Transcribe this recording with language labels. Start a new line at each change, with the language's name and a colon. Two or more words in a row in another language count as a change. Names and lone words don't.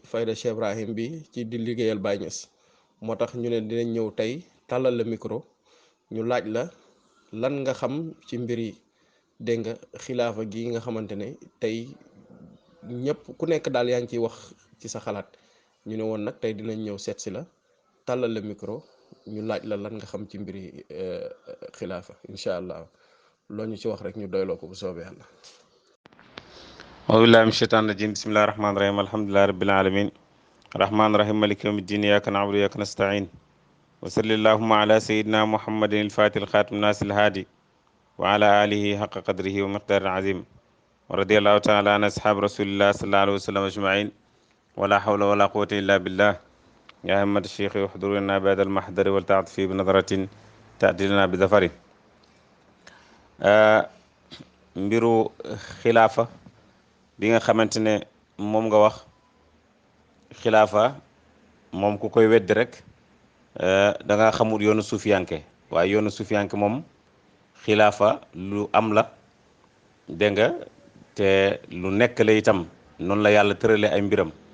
Wolof: fayda Cheikh Ibrahim bi ci di liggéeyal Baye Niass moo tax ñu ne dinañ ñëw tey tàllal la micro ñu laaj la lan nga xam ci mbir yi dégg nga xilaafa gi nga xamante ne tey ñëpp ku nekk daal yaa ngi ciy wax ci sa xalaat ñu ne woon nag tey dinañ ñëw seet si la tàllal la micro ñu laaj la lan nga xam ci mbiri xilaafa
Arabic: إن شاء الله
Wolof: loo ñu ci wax rek ñu doyloo ko bu soobee yàlla.
Arabic: أعوذ بالله من الشيطان الرجيم بسم الله الرحمن الرحيم الحمد لله رب العالمين الرحمن الرحيم مالك يوم الدين إياك نعبد وإياك نستعين وصلى اللهم على سيدنا محمد الفاتح الخاتم الناس الهادي وعلى آله حق قدره ومقدار عظيم ورضي الله تعالى عن أصحاب رسول الله صلى الله عليه وسلم أجمعين ولا حول ولا قوة إلا بالله يا همة الشيخ احضر لنا بعد المحضر ولتعطف بنظرة تأتي لنا بظفر.
Wolof: mbiru xilaafa bi nga xamante ne moom nga wax xilaafa moom ku koy weddi rek da nga xamul yoonu suufiyanke waaye yoonu suufiyanke moom xilaafa lu am la dégg nga te lu nekk la itam noonu la yàlla tërale ay mbiram.